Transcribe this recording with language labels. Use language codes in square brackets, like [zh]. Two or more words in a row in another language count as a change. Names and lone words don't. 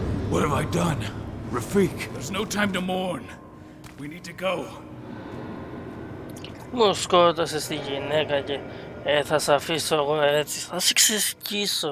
[en] What have I done? Rafik, there's no time to mourn. We need to go. [el] Μου σκότωσες τη γυναίκα και θα σε αφήσω εγώ έτσι. Θα σε ξεσκίσω.